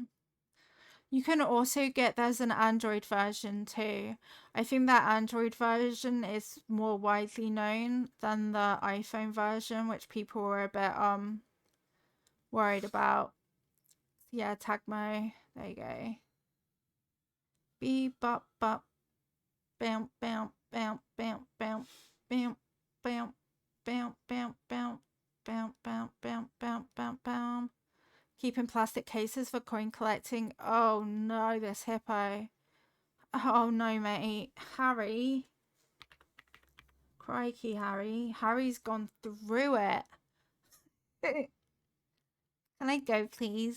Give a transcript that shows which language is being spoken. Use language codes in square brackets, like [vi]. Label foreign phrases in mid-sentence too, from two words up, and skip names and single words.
[en] You can also get, there's an Android version too. I think that Android version is more widely known than the iPhone version, which people were a bit worried about. Yeah, Tagmo. There you go. Beep bop bop. Bam bam bam bam bam bam bam bam bam bam bam bam bam bam bam bam. Keeping plastic cases for coin collecting. Oh no, this hippo. Oh no, mate. Harry. Crikey, Harry. Harry's gone through it. Can I go, please?